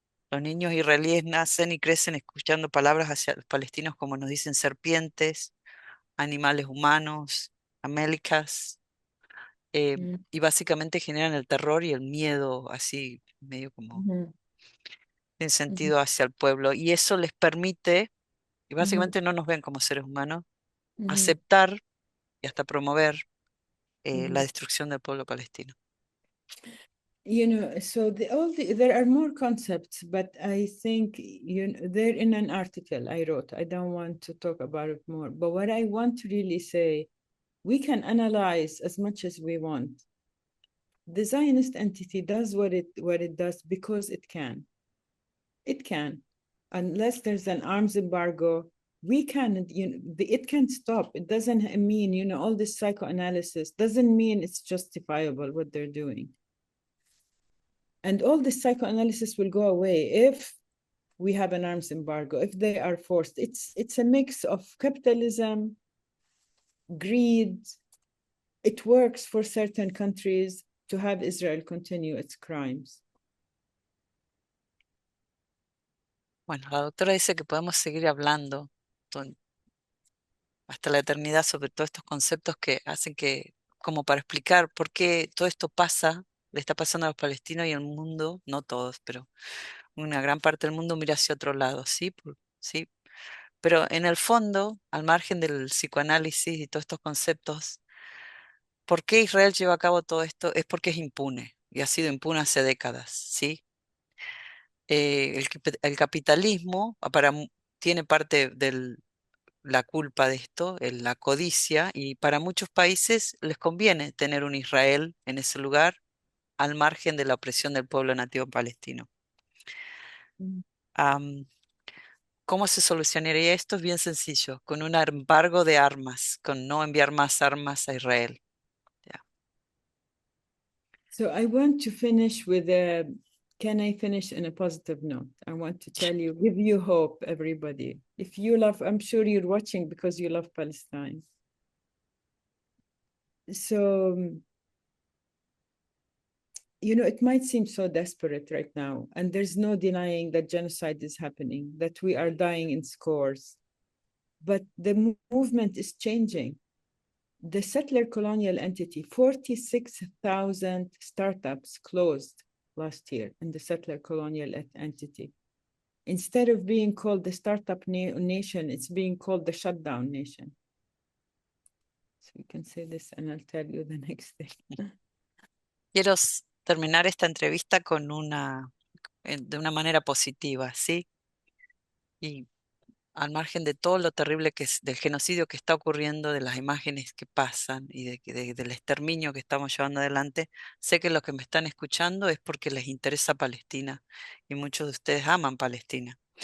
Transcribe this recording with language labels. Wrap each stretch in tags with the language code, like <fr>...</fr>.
<es>Los niños israelíes nacen y crecen escuchando palabras hacia los palestinos como nos dicen serpientes, animales humanos, amélicas, y básicamente generan el terror y el miedo, así medio como en sentido hacia el pueblo. Y eso les permite, y básicamente no nos ven como seres humanos, aceptar y hasta promover la destrucción del pueblo palestino.</es> <en>So there are more concepts, but I think they're in an article I wrote. I don't want to talk about it more. But what I want to really say, we can analyze as much as we want. The Zionist entity does what it does because it can. It can, unless there's an arms embargo. We can, it can stop. It doesn't mean, all this psychoanalysis doesn't mean it's justifiable what they're doing. And all this psychoanalysis will go away if we have an arms embargo, if they are forced. It's a mix of capitalism, greed. It works for certain countries to have Israel continue its crimes.</en> <es>Bueno, la doctora dice que podemos seguir hablando hasta la eternidad sobre todos estos conceptos que hacen como para explicar por qué todo esto le está pasando a los palestinos y al mundo, no todos, pero una gran parte del mundo mira hacia otro lado, ¿sí? ¿Sí? Pero en el fondo, al margen del psicoanálisis y todos estos conceptos, ¿por qué Israel lleva a cabo todo esto? Es porque es impune y ha sido impune hace décadas, ¿sí? El capitalismo tiene parte de la culpa de esto, la codicia, y para muchos países les conviene tener un Israel en ese lugar al margen de la opresión del pueblo nativo palestino. ¿Cómo se solucionaría esto? Es bien sencillo, con un embargo de armas, con no enviar más armas a Israel.</es> <en>So I want to finish with a, can I finish in a positive note? I want to tell you, give you hope, everybody. If you love, I'm sure you're watching because you love Palestine. So, you know, it might seem so desperate right now, and there's no denying that genocide is happening, that we are dying in scores. But the movement is changing. The settler colonial entity, 46,000 startups closed last year in the settler colonial entity. Instead of being called the startup nation, it's being called the shutdown nation. So you can say this and I'll tell you the next thing.</en> <es>Quiero terminar esta entrevista con de una manera positiva, ¿sí? Y al margen de todo lo terrible que es del genocidio que está ocurriendo, de las imágenes que pasan y del exterminio que estamos llevando adelante, sé que los que me están escuchando es porque les interesa Palestina y muchos de ustedes aman Palestina.</es>